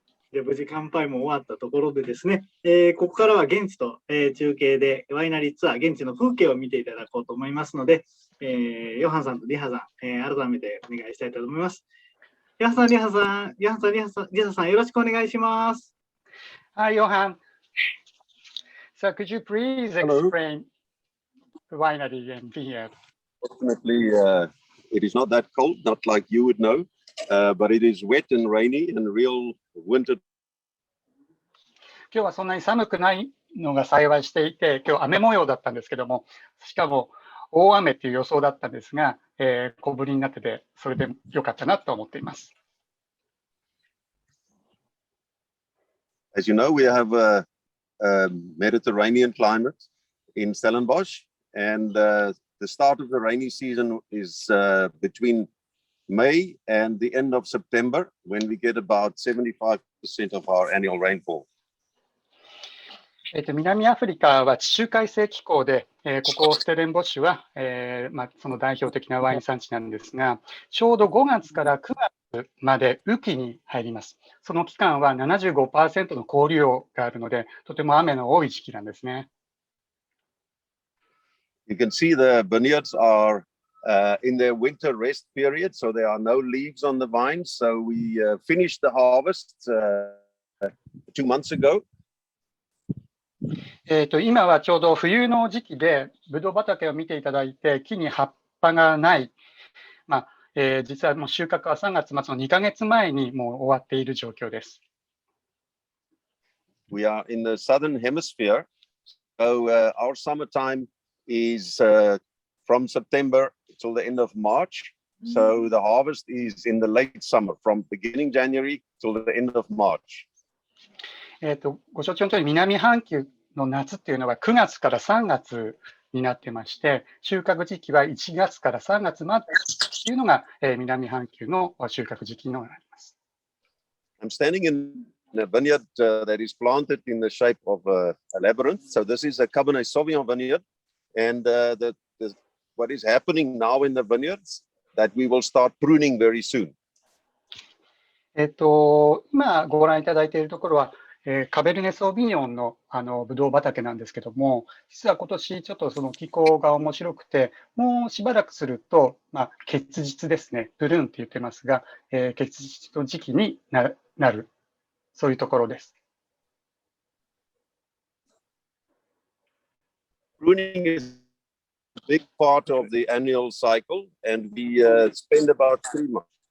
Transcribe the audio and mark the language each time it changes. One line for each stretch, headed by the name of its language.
Japanese: で、無事乾杯も終わったところでですね、ここからは現地と、中継でワイナリーツアー、現地の風景を見ていただこうと思いますので、ヨハンさんとリハさん、改めてお願いしたいと思います。リハさん、リハさん、よろしくお願いします。
English: Hi, Johan. So could you please explain the winery and vineyard? Fortunately, it is not that cold, not like you would know, but it is wet and rainy and real winter.
Japanese: 今日はそんなに寒くないのが幸いしていて、今日雨模様だったんですけども、しかも大雨という予想だったんですが、小降りになってて、それで良かったなと思っています。
English: As you know, we have a Mediterranean climate in Stellenbosch, and the start of the rainy season is between May and the end of September, when we get about 75% of our annual rainfall.
Japanese: 南アフリカは地中海性気候で、ここステレンボッシュは、その代表的なワイン産地なんですが、ちょうど5月から9月まで雨季に入ります。その期間は 75% の降雨量があるので、とても雨の多い時期なんですね。
English: You can see the vineyards are in their winter rest period, so there are no leaves on the vines. So we finished the harvest 2 months ago.
Japanese: 今はちょうど冬の時期で、ブドウ畑を見ていただいて、木に葉っぱがない。実はもう収穫は3月末の2ヶ月前にもう終わっている状況です。
English: We are in the southern hemisphere, so our summertime is from September till the end of March. So the harvest is in the late summer, from beginning January till the end of March.
Japanese: ご承知の通り、南半球の夏っていうのは9月から3月になってまして、収穫時期は1月から3月までというのが、南半球の収穫時期になります。
English: I'm standing in a vineyard that is planted in the shape of a labyrinth. So this is a Cabernet Sauvignon vineyard, and what is happening now in the vineyards that we will start pruning very soon.
Japanese: 今ご覧いただいているところは、カベルネ・ソービニョンのブドウ畑なんですけども、実は今年ちょっとその気候が面白くて、もうしばらくすると、結実ですね、プルーンって言ってますが、結実の時期になる、そういうところです。
English: Pruning is a big part of the annual cycle, and we spend about 3 months.